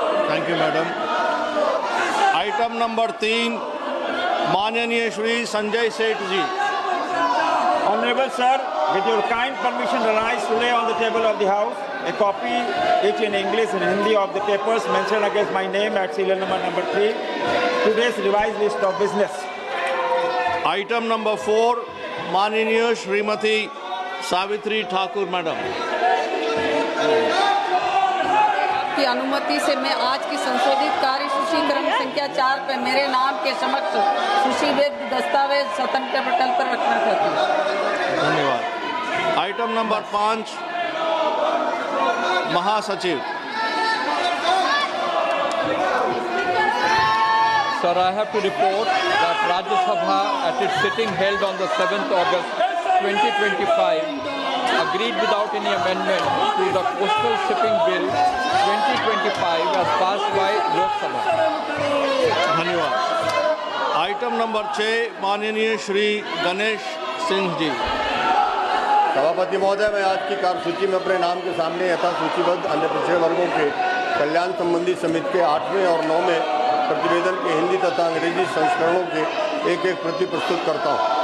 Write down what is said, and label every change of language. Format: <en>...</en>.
<hi>Thank you madam. Item number 3, माननीय श्री संजय सेठ जी।</hi> <en>Honorable Sir, with your kind permission, rise to lay on the table of the House a copy, each in English and Hindi, of the papers mentioned against my name at serial number 3, today's revised list of business.</en> <hi>Item number 4, माननीय Shrimati Savitri Thakur madam की अनुमति से मैं आज की संशोधित कार्यसूची क्रम संख्या 4 पर मेरे नाम के समक्ष सूचीबद्ध दस्तावेज स्वतंत्र पटल पर रखना चाहती हूँ। धन्यवाद। आइटम नंबर 5, महासचिव।</hi> <en>Sir, I have to report that Rajya Sabha at its sitting held on the 7th August 2025 agreed without any amendment to the Coastal Shipping Bill 2025 as passed by Lok Sabha.</en> <hi>धन्यवाद। Item number 6, माननीय श्री गणेश सिंह जी। सभापति महोदय, मैं आज की कार्यसूची में अपने नाम के सामने यथा सूचीबद्ध अन्य पिछड़े वर्गों के कल्याण संबंधी समिति के 8वें और 9वें प्रतिवेदन के हिंदी तथा अंग्रेजी संस्करणों के एक प्रति प्रस्तुत करता हूँ।</hi>